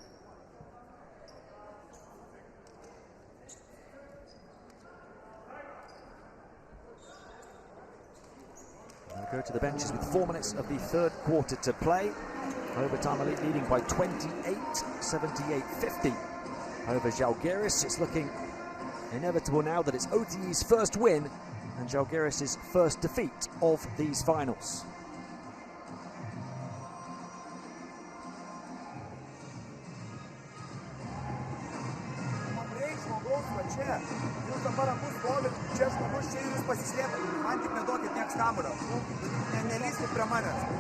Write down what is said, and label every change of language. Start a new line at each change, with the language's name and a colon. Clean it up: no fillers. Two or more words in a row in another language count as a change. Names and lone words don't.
English: Go to the benches with 4 minutes of the third quarter to play. Overtime elite leading by 28, 78-50 over Žalgiris. It's looking inevitable now that it's OTE's first win and Žalgiris' first defeat of these finals.
Lithuanian: Jūs dabar abu stovit, čia žmogus čia ir jūs pasislėpate. Man tik neduokit nieks kamuolio. Nelįskit prie manęs.